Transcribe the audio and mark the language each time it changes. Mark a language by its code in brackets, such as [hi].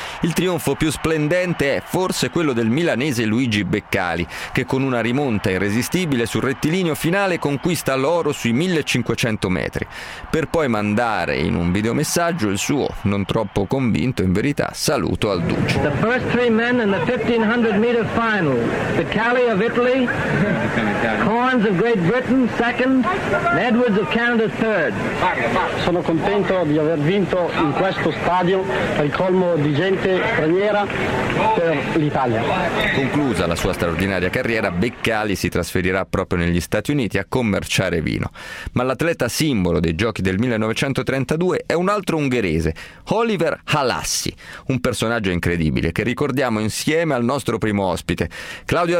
[it] Il trionfo più splendente è forse quello del milanese Luigi Beccali che con una rimonta irresistibile sul rettilineo finale conquista l'oro sui 1500 metri per poi mandare in un videomessaggio il suo, non troppo convinto in verità, saluto al Duce. [en] The first 3 men in the 1500 meter final. The Cali of Italy, Corns of Great Britain second, and Edwards of Canada third. [it] Sono contento di aver vinto in questo stadio al colmo di gente straniera per l'Italia. Conclusa la sua straordinaria carriera, Beccali si trasferirà proprio negli Stati Uniti a commerciare vino. Ma l'atleta simbolo dei giochi del 1932 è un altro ungherese, Oliver Halassi, un personaggio incredibile che ricordiamo insieme al nostro primo ospite, Claudio